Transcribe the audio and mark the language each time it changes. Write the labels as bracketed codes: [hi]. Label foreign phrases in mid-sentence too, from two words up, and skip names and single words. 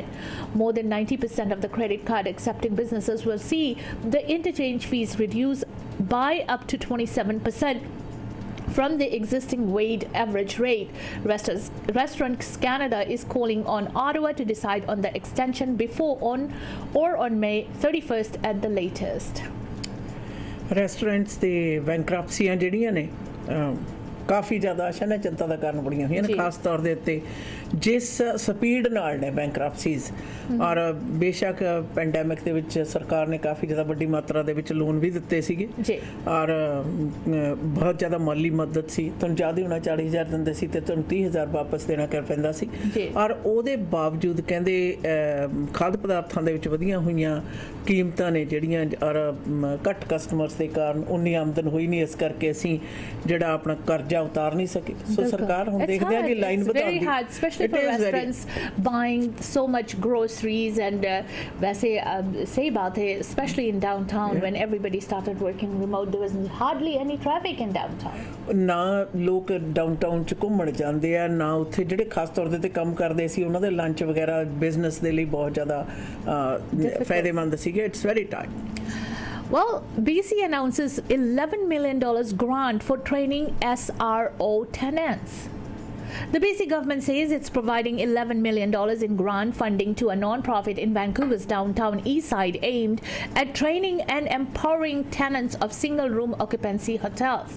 [en] More than 90% of the credit card accepting businesses will see the interchange fees reduced by up to 27% from the existing weighted average rate. Restaurants Canada is calling on Ottawa to decide on the extension before on May 31st at the latest. Restaurants the bankruptcy [pa] ਜਿਹੜੀਆਂ ਨੇ ਕਾਫੀ ਜ਼ਿਆਦਾ ਸ਼ਨਾ ਚਿੰਤਾ ਦਾ ਕਾਰਨ ਬਣੀਆਂ ਹੋਈਆਂ ਨੇ ਖਾਸ ਤੌਰ ਦੇ ਉੱਤੇ ਜਿਸ ਸਪੀਡ ਨਾਲ ਨੇ ਬੈਂਕਰਪਸੀਜ਼ ਔਰ ਬੇਸ਼ੱਕ ਪੈਂਡੈਮਿਕ ਦੇ ਵਿੱਚ ਸਰਕਾਰ ਨੇ ਕਾਫੀ ਜ਼ਿਆਦਾ ਵੱਡੀ ਮਾਤਰਾ ਦੇ ਵਿੱਚ ਲੋਨ ਵੀ ਦਿੱਤੇ ਸੀਗੇ ਔਰ ਬਹੁਤ ਜ਼ਿਆਦਾ ਮਾਲੀ ਮਦਦ ਸੀ ਤੁਹਾਨੂੰ ਜ਼ਿਆਦਾ ਹੋਣਾ 40,000 ਦਿੰਦੇ ਸੀ ਤੇ ਤੁਹਾਨੂੰ 30,000 ਵਾਪਸ ਦੇਣਾ ਕਰ ਪੈਂਦਾ ਸੀ ਔਰ ਉਹਦੇ ਬਾਵਜੂਦ ਕਹਿੰਦੇ ਖਾਦ ਪਦਾਰਥਾਂ ਦੇ ਵਿੱਚ ਵਧੀਆਂ ਹੋਈਆਂ ਕੀਮਤਾਂ ਨੇ ਜਿਹੜੀਆਂ ਔਰ ਘੱਟ ਕਸਟਮਰਸ ਦੇ ਕਾਰਨ ਉਨੀ ਆਮਦਨ ਹੋਈ ਨਹੀਂ ਇਸ ਕਰਕੇ ਅਸੀਂ ਜਿਹੜਾ ਆਪਣਾ ਕਰਜ਼ਾ ਉਤਾਰ ਨਹੀਂ ਸਕੇ ਸੋ ਸਰਕਾਰ ਹੁਣ ਦੇਖਦੇ ਆ ਕਿ ਲਾਈਨ ਵਧਾਉਣ ਦੀ [en] especially for restaurants buying so much groceries and [hi] वैसे सही बात है [en] especially in downtown when everybody started working remote there was hardly any traffic in downtown [pa] ਨਾ ਲੋਕ ਡਾਊਨਟਾਊਨ ਚ ਘੁੰਮਣ ਜਾਂਦੇ ਆ ਨਾ ਉੱਥੇ ਜਿਹੜੇ ਖਾਸ ਤੌਰ ਤੇ ਕੰਮ ਕਰਦੇ ਸੀ ਉਹਨਾਂ ਦੇ ਲੰਚ ਵਗੈਰਾ ਬਿਜ਼ਨਸ ਦੇ ਲਈ ਬਹੁਤ ਜ਼ਿਆਦਾ ਫਾਇਦੇਮੰਦ ਸੀਗੇ [en] it's very tight Well, BC announces $11 million grant for training SRO tenants. The BC government says it's providing $11 million in grant funding to a non-profit in Vancouver's downtown east side aimed at training and empowering tenants of single-room occupancy hotels.